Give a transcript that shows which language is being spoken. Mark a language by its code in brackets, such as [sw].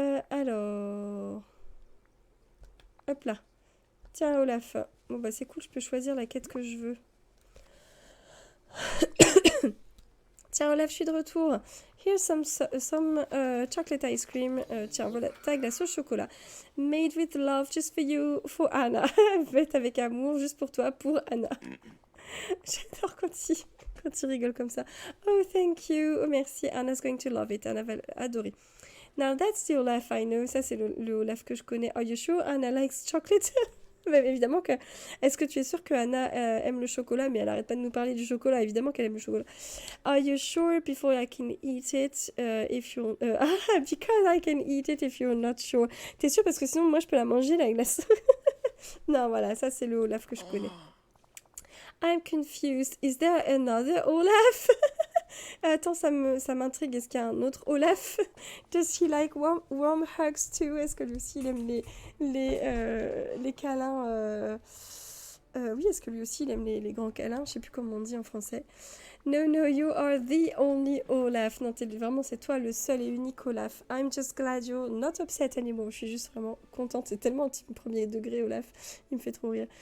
[fr] Alors... Hop là. Tiens, Olaf. Bon, bah c'est cool, je peux choisir la quête que je veux. Tiens, Olaf, je suis de retour. [en] Here's some chocolate ice cream. [fr] Tiens, voilà, ta glace au chocolat. [en] Made with love, just for you, for Anna. [fr] Faite avec amour, juste pour toi, pour Anna. J'adore quand Quand tu rigoles comme ça. [en] Oh, thank you. [fr] Oh, merci. [en] Anna's going to love it. [fr] Anna va adorer. [en] Now that's the Olaf I know. [fr] Ça, c'est le Olaf que je connais. [en] Are you sure Anna likes chocolate? [fr] Mais évidemment que... Est-ce que tu es sûre que Anna aime le chocolat? Mais elle arrête pas de nous parler du chocolat. Évidemment qu'elle aime le chocolat. [en] Are you sure before I can eat it if you're... because I can eat it if you're not sure. [fr] T'es sûre? Parce que sinon, moi, je peux la manger, la glace. Non, voilà. Ça, c'est le Olaf que je connais. [en] I'm confused. Is there another Olaf? [fr] Attends, ça m'intrigue. Est-ce qu'il y a un autre Olaf? [en] Does he like warm hugs too? [fr] Est-ce que lui aussi il aime les câlins oui, est-ce que lui aussi il aime les grands câlins? Je sais plus comment on dit en français. [en] No, no, you are the only Olaf. [fr] Non, c'est toi le seul et unique Olaf. [en] I'm just glad you're not upset anymore. [fr] Je suis juste vraiment contente. C'est tellement premier degré, Olaf. Il me fait trop rire.